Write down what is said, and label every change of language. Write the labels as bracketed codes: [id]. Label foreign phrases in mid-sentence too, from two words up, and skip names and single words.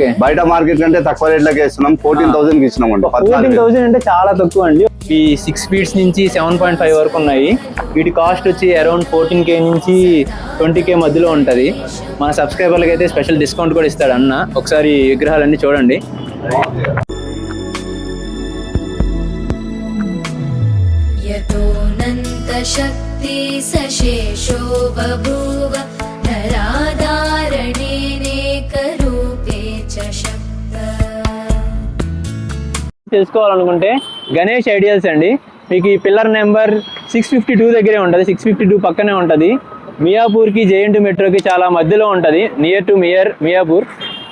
[te] బయట మార్కెట్ కంటే తక్కువ రేట్లకి ఇస్తున్నాం. 14,000కి ఇచ్చినాం అండి. 14,000 అంటే చాలా తక్కువ అండి. ఈ 6 ఫీట్స్ నుంచి 7.5 వరకు ఉన్నాయి. వీటి కాస్ట్ వచ్చి అరౌండ్ 14K నుంచి 20K మధ్యలో ఉంటది. మన సబ్స్క్రైబర్లకి అయితే [en] special discount [te] కూడా ఇస్తాడు అన్న. ఒకసారి విగ్రహాలన్నీ చూడండి. [sa] यतोऽनन्त शक्ति सशेषो बभूव धराधारणेनेक रूपे च शक्तः. [te] తెలుసుకోవాలనుకుంటే గణేష్ ఐడియల్స్ అండి. మీకు ఈ [en] pillar number [te] 652 దగ్గరే ఉంటుంది, 652 పక్కనే ఉంటుంది. మియాపూర్కి JN2 మెట్రోకి చాలా మధ్యలో ఉంటుంది, [en] near to [te] మియాపూర్.